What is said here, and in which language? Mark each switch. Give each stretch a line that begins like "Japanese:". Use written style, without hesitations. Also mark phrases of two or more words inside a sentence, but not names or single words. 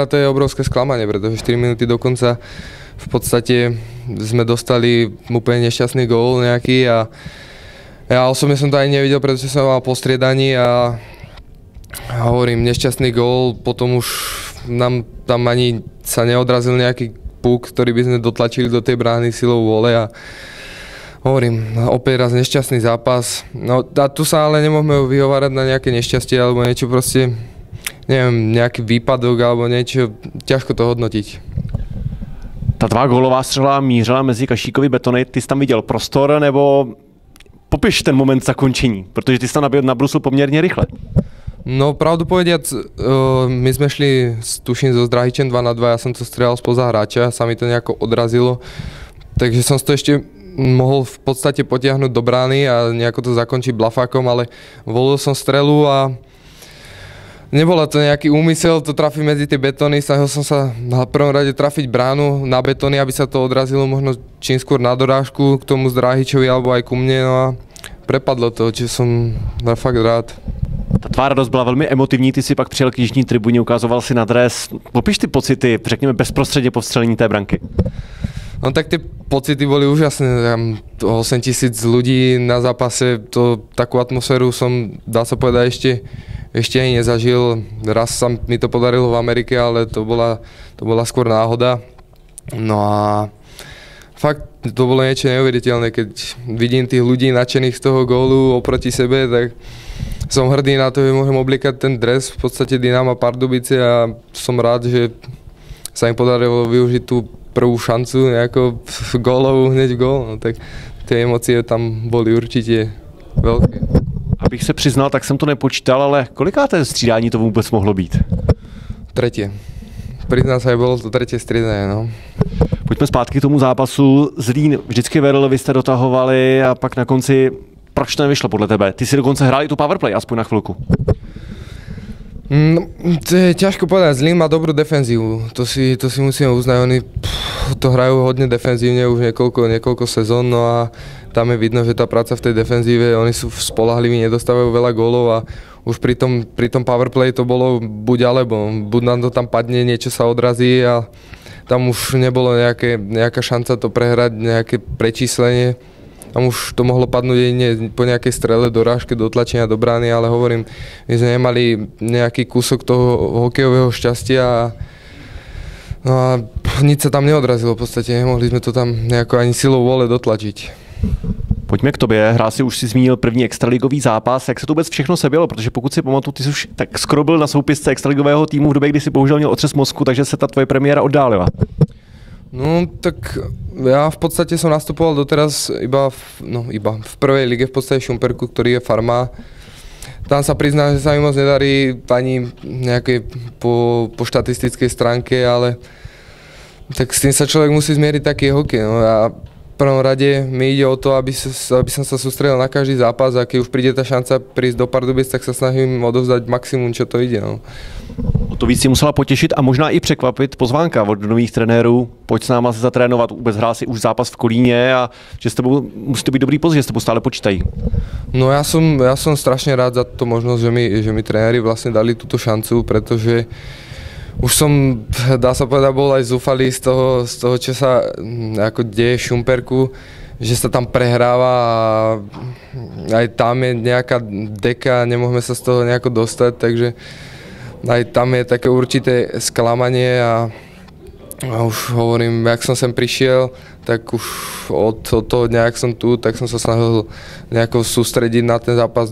Slovak: to je obrovské sklamanie, pretože 4 minúty do konca v podstate sme dostali úplne nešťastný gól nejaký a ja osobne som to ani nevidel, pretože som mal postriedaní a hovorím, nešťastný gól, potom už nám tam ani sa neodrazil nejaký puk, ktorý by sme dotlačili do tej brány silou vôle a hovorím, opäť raz nešťastný zápas. No a tu sa ale nemôžeme vyhovárať na nejaké nešťastie alebo niečo proste, neviem, nejaký výpadok alebo niečo, ťažko to hodnotiť.
Czech: Ta tvá gólová střela mířila mezi Kašíkovy betony, ty jsi tam viděl prostor nebo popiš ten moment zakončení, protože ty jsi tam nabrusil poměrně rychle.
Slovak: No pravdu povediac, my sme šli, tuším, so Zdrahičem 2-2, ja som to strieľal spoza hráča, sa mi to nejako odrazilo, takže som to ešte mohol v podstate potiahnuť do brány a nejako to zakončiť blafákom, ale volil som strelu a nebola to nejaký úmysel to trafiť medzi tie betóny, snažil som sa na prvom rade trafiť bránu na betóny, aby sa to odrazilo možno čím skôr na dorážku k tomu Zdrahičovi alebo aj ku mne, no a prepadlo to, čiže som fakt rád.
Czech: Ta tvá radost byla velmi emotivní, ty si pak přijel k jižní tribuně, ukazoval si na dres. Popiš ty pocity, řekněme bezprostředně po vstřelení té branky.
Slovak: No tak tie pocity boli úžasné, tam 8 000 ľudí na zápase, takú atmosféru som, dá sa povedať, ešte ani nezažil. Raz sa mi to podarilo v Amerike, ale to bola skôr náhoda. No a fakt to bolo niečo neuveriteľné, keď vidím tých ľudí nadšených z toho gólu oproti sebe, tak som hrdý na to, že môžem obliekať ten dres v podstate Dynama Pardubice a som rád, že sa im podarilo využiť tú prvú šancu nejako gólovú, hneď gól, no tak tie emócie tam boli určite veľké.
Czech: Abych se přiznal, tak jsem to nepočítal, ale kolikáté střídání to vůbec mohlo být?
Slovak: Tretie. Priznám sa, že bolo to tretie striedanie, no.
Czech: Pojďme zpátky k tomu zápasu. Zlín vždycky vedl, vy jste dotahovali a pak na konci proč to nevyšlo podle tebe? Ty si dokonce hrál i tu powerplay, aspoň na chvilku.
Slovak: No, to je ťažko povedať. Zlín má dobrú defenzívu. To si musíme uznať. Oni to hrajú hodne defenzívne už niekoľko sezón, no a tam je vidno, že tá práca v tej defenzíve, oni sú spolahliví, nedostávajú veľa gólov a už pri tom powerplay to bolo buď alebo. Buď nám to tam padne, niečo sa odrazí a tam už nebolo nejaká šanca to prehrať, nejaké prečíslenie. Tam už to mohlo padnúť jedine po nejakej strele, dorážke, dotlačenia do brány, ale hovorím, my sme nemali nejaký kúsok toho hokejového šťastia no a nič sa tam neodrazilo v podstate, nemohli sme to tam nejako ani silou vôle dotlačiť.
Czech: Pojďme k tobě, Hrási už si zmínil první extraligový zápas, jak se to vůbec všechno sebělo, protože pokud si pamatuju, ty jsi už tak skoro byl na soupisce extraligového týmu v době, kdy si bohužel měl otřes mozku, takže se ta tvoje premiéra oddálila.
Slovak: No tak ja v podstate som nastupoval doteraz iba v prvej lige, v podstate Šumperku, ktorý je farma. Tam sa priznám, že sa mi moc nedarí ani nejakej po štatistickej stránke, ale tak s tým sa človek musí zmieriť, taký hokej. No a v prvom rade mi ide o to, aby som sa sústredil na každý zápas a keď už príde tá šanca prísť do Pardubic, tak sa snažím odovzdať maximum, čo to ide. No.
Czech: O to víc si musela potěšit a možná i překvapit pozvánka od nových trenérů. Pojď s náma se zatrénovat, vůbec hrál si už zápas v Kolíně a že s tebou musí to být dobrý poz, že s tebou stále počítají.
Slovak: No ja som strašne rád za tú možnosť, že mi trenéri vlastne dali túto šancu, pretože už som, dá sa povedať, bol aj zúfalý z toho, čo sa ako deje v Šumperku, že sa tam prehráva a aj tam je nejaká deka, nemohme sa z toho nejako dostať, takže aj tam je také určité sklamanie a už hovorím, jak som sem prišiel, tak už od toho dňa, jak som tu, tak som sa snažil nejako sústrediť na ten zápas.